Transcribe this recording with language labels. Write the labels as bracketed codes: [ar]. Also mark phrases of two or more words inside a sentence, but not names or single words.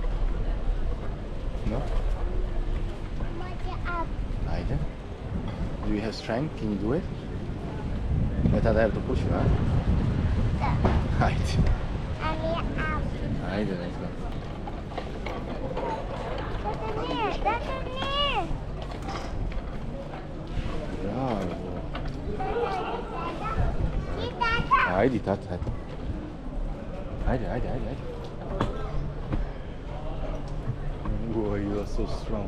[hr] No? Ajde. [en] Do you have strength? Can you do it? Let I have to push you, huh? [hr] Ajde. Ajde, [en] let's go. [hr] Bravo. Ajde, tata, ajde. Ajde, ajde, ajde, ajde. [en] Boy, you are so strong.